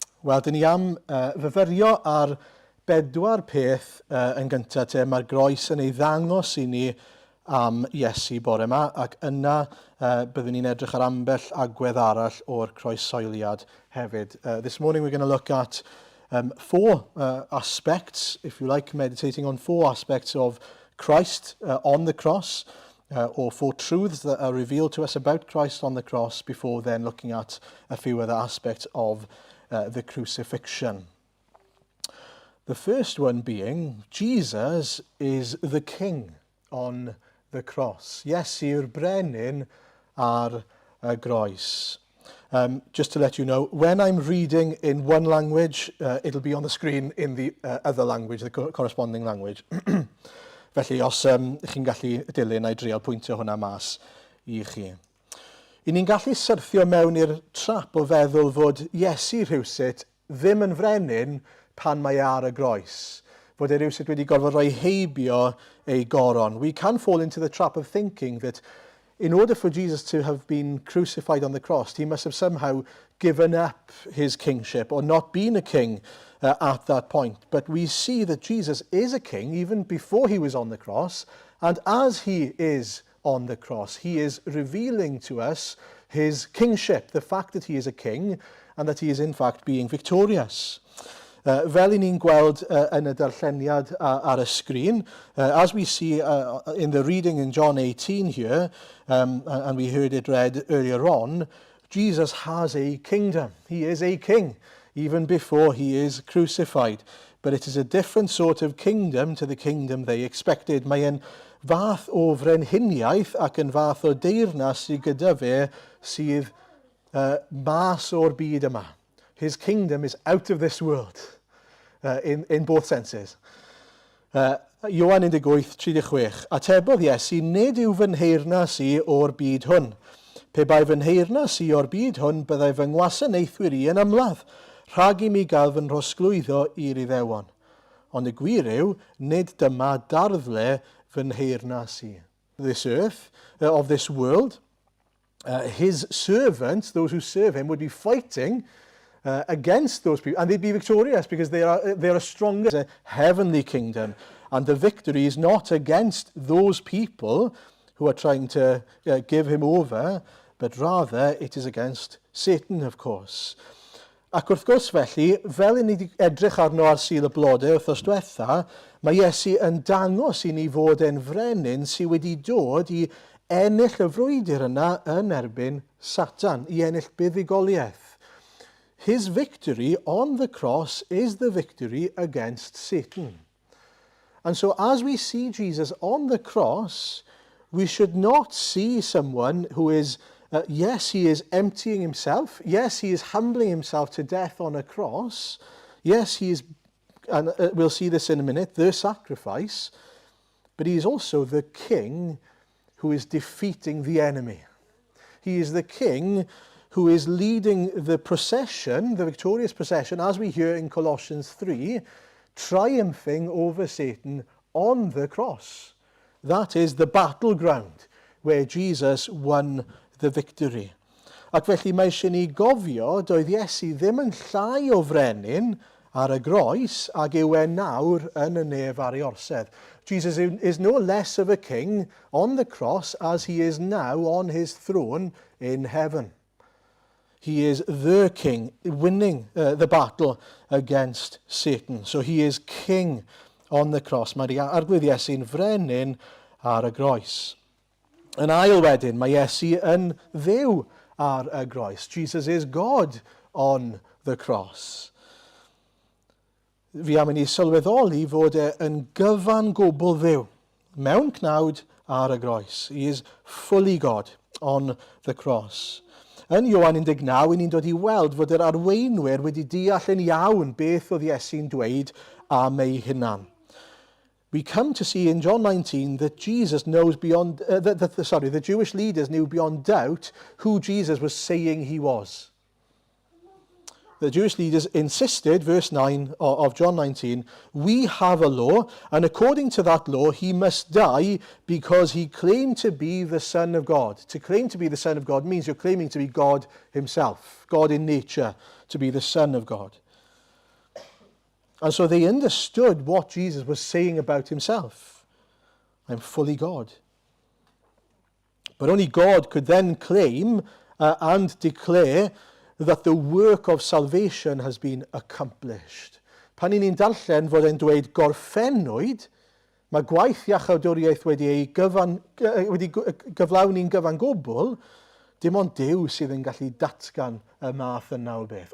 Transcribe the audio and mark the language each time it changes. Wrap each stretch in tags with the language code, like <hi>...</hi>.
<cy>Wel, dyn ni am fyfyrio ar 4 peth yn gyntaf te. Mae'r groes yn ei ddangos i ni am Iesu bore yma, ac yna byddwn ni'n edrych ar ambell agwedd arall o'r croeshoeliad hefyd.</cy> <en>This morning we're going to look at 4 aspects, if you like, meditating on 4 aspects of Christ on the cross, or 4 truths that are revealed to us about Christ on the cross before then looking at a few other aspects of the crucifixion. The first one being, Jesus is the King on the cross.</en> <cy>Iesu'r brenin ar y groes.</cy> <en>Just to let you know, when I'm reading in one language, it'll be on the screen in the other language, the corresponding language.</en> <cy>Felly, os chi'n gallu dilyn, neu drial pwyntio hwnna mas i chi. I ni'n gallu syrthio mewn i'r trap o feddwl fod Iesu rhywsut ddim yn frenin pan mae ar y groes. Fod e rhywsut wedi gorfod rhoi heibio ei goron.</cy> <en>We can fall into the trap of thinking that in order for Jesus to have been crucified on the cross, he must have somehow given up his kingship or not been a king at that point. But we see that Jesus is a king even before he was on the cross, and as he is on the cross, he is revealing to us his kingship, the fact that he is a king and that he is in fact being victorious.</en> <cy>Fel i ni'n gweld yn y darlleniad ar y sgrin,</cy> <en>as we see in the reading in John 18 here, and we heard it read earlier on, Jesus has a kingdom. He is a king, even before he is crucified. But it is a different sort of kingdom to the kingdom they expected.</en> <cy>Mae'n fath o frenhiniaeth ac yn fath o deyrnas sydd gyda fe sydd mas o'r byd yma.</cy> <en>His kingdom is out of this world, in both senses.</en> <cy>Ioan 18:36. Atebodd Iesu, nid yw fy nheyrnas i o'r byd hwn. Pe bai fy nheyrnas i o'r byd hwn, byddai fy ngwasanaethwyr i yn ymladd, rhag i mi gael fy nhrosglwyddo i'r Iddewon. Ond y gwir yw, nid dyma darddle fy nheyrnas i.</cy> <en>This earth, of this world, his servants, those who serve him, would be fighting against those people, and they'd be victorious because they are stronger. It's a heavenly kingdom, and the victory is not against those people who are trying to give him over, but rather it is against Satan, of course.</en> <cy>Ac wrth gwrs felly, fel i ni wedi edrych arno ar Sul y Blodau wrthos diwetha, mae Iesu yn dangos i ni fod e'n frenin sydd wedi dod i ennill y frwydr yna yn erbyn Satan, i ennill buddugoliaeth.</cy> <en>His victory on the cross is the victory against Satan. And so as we see Jesus on the cross, we should not see someone who is, yes, he is emptying himself. Yes, he is humbling himself to death on a cross. Yes, he is, and we'll see this in a minute, the sacrifice. But he is also the king who is defeating the enemy. He is the king who is leading the procession, the victorious procession, as we hear in Colossians 3, triumphing over Satan on the cross. That is the battleground where Jesus won the victory.</en> <cy>Ac felly mae eisiau ni gofio doedd Iesu ddim yn llai o frenin ar y groes ag yw e nawr yn y nef ar ei orsedd.</cy> <en>Jesus is no less of a king on the cross as he is now on his throne in heaven. He is the king, winning the battle against Satan. So he is king on the cross.</en> <cy>Mae'r arglwydd Iesu'n frenin ar y groes. Yn ail wedyn, mae Iesu yn dduw ar y groes.</cy> <en>Jesus is God on the cross.</en> <cy>Fi am i ni sylweddoli fod e yn gyfan gwbl dduw, mewn cnawd ar y groes.</cy> <en>He is fully God on the cross.</en> <cy>Yn Ioan 19, ni'n dod i weld fod yr arweinwyr wedi deall yn iawn beth oedd Iesu'n dweud am ei hunan.</cy> <en>We come to see in John 19 that Jesus knows beyond, the Jewish leaders knew beyond doubt who Jesus was saying he was. The Jewish leaders insisted, verse 9 of John 19, we have a law, and according to that law, he must die because he claimed to be the Son of God. To claim to be the Son of God means you're claiming to be God himself, God in nature, to be the Son of God. And so they understood what Jesus was saying about himself. I'm fully God. But only God could then claim and declare that the work of salvation has been accomplished.</en> <cy>Pan ni'n darllen fod e'n dweud gorffennwyd, mae gwaith iachawdwriaeth wedi gyflawni'n gyfan gwbl, dim ond Duw sydd yn gallu datgan y math yna o beth.</cy>